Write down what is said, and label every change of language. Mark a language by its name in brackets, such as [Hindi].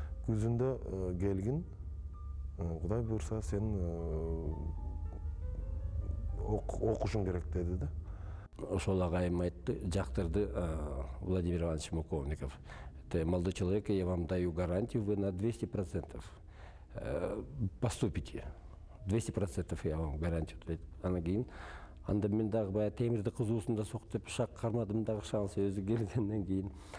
[Kyrgyz] Күзүндө келгин, Кудай буйрса сен окушуң керек деди да. Ошол агайым айтты, жактырды Владимир Иванович Муковников. [Russian] Молодой человек, я вам даю гарантию, вы на 200% поступите. 200% я вам гарантию дайт. [Kyrgyz] Анан кийин анда мен дагы баягы темирди кызуусунда сок деп шак кармадым дагы, шанс өзү келгенден кийин.